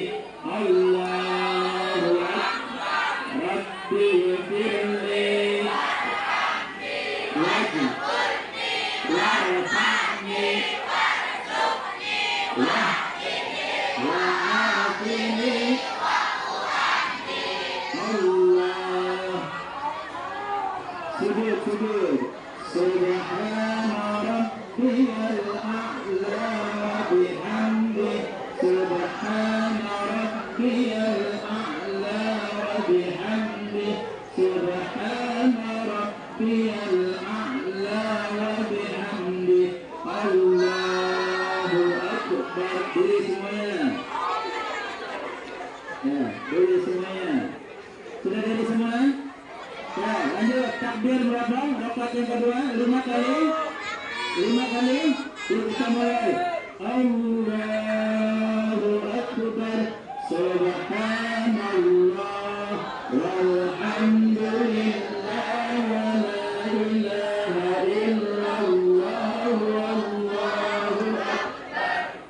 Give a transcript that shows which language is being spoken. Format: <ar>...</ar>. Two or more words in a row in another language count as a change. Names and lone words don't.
<ar>الله أكبر. رب اغفر لي lagi وارحمني وعافني الله.</ar> <id>Sujud, sujud.</id> <ar>سبحان ربي الأعلى وبحمده. سبحان ربي الأعلى وبحمده. سبحان ربي الأعلى وبحمده. الله أكبر.</ar> <id>Diri semuanya. Ya, diri semuanya. Sudah diri semua? Ya, lanjut. Takbir berapa? Rakaat yang kedua 5 kali. 5 kali. Kita mulai.</id> <ar>الله أكبر. سبحان الله والحمد لله ولا إله إلا الله والله أكبر.</ar>